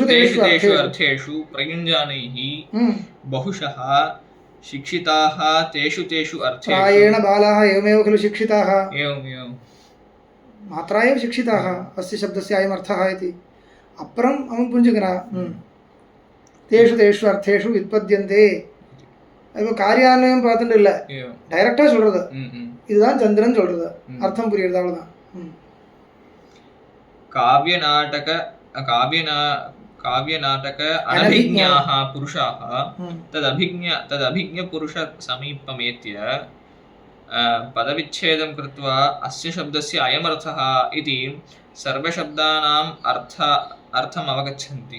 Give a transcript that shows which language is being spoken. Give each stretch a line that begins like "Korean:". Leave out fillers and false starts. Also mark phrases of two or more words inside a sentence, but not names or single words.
Sanskrit: अर्थेषु प्रयुञ्जानैः बहुशः शिक्षिताः तेषु अर्थेषु प्रायेण बालाः एवमेव खलु शिक्षिताः एवमेवं मात्रा एव शिक्षिताः अस्य शब्दस्य अयम् अर्थः इति अपरम् अहं पुञ्जकरा तेषु अर्थेषु व्युत्पद्यन्ते
Tamil: அது காரியான்வயம் பார்த்துட்டு இல்லை டைரக்டாக சொல்கிறது இதுதான் சந்திரன் சொல்கிறது அர்த்தம் புரியுறது அவ்வளோதான்
Sanskrit: काव्यनाटक अनभिज्ञाः पुरुषाः तदभिज्ञ पुरुष समीपमेत्य पदविच्छेदं कृत्वा अस्य शब्दस्य अयमर्थः इति सर्वशब्दानाम् अर्थम् अवगच्छन्ति।